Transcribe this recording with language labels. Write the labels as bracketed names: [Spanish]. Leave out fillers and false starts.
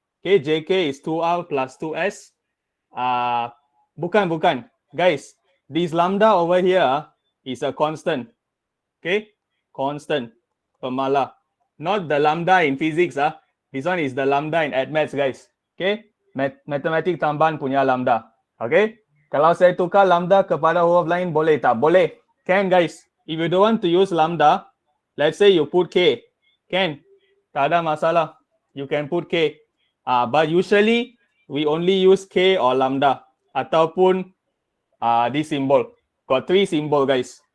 [English] Okay, JK is 2R plus 2S. [Malay] Bukan. [English] Guys, this lambda over here is a constant. Okay, constant. Pemala. Not the lambda in physics. This one is the lambda in maths guys. [Malay] Okay, matematik tambahan punya lambda. Okay, kalau saya tukar lambda kepada huruf lain boleh tak? Boleh. [English] Can guys. If you don't want to use lambda, let's say you put K. Can. [Malay] Tak ada masalah. [English] You can put K. But usually, we only use K or lambda. [Malay] Ataupun [English] this symbol. Got 3 symbol guys.